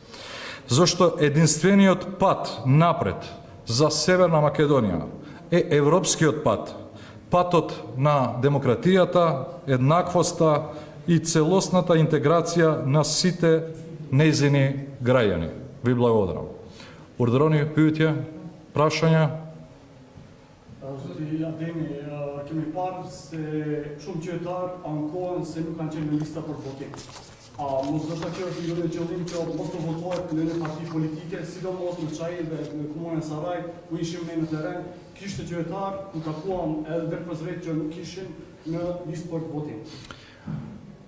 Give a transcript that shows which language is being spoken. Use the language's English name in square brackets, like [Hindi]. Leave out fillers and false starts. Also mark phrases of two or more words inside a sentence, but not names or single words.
[Macedonian] Зошто единствениот пат напред за Северна Македонија е европскиот пат, патот на демократијата, еднаквоста и целосната интеграција на сите нејзини граѓани. Ви благодарам. [Albanian] Urdhëroni pyetje, [Macedonian] прашања? [Albanian] Zoti Ademi, kemi parë se shumë qytetar ankohen se nuk kanë qenë në lista për votim. Mos do të kjo është një qëllim që mos të votohet në një parti politike, sidomos në Çajin dhe në komunën e Sarajit, ku ishim ne në terren, kishte qytetar ku takuam edhe drejt që nuk ishin në listë për votim.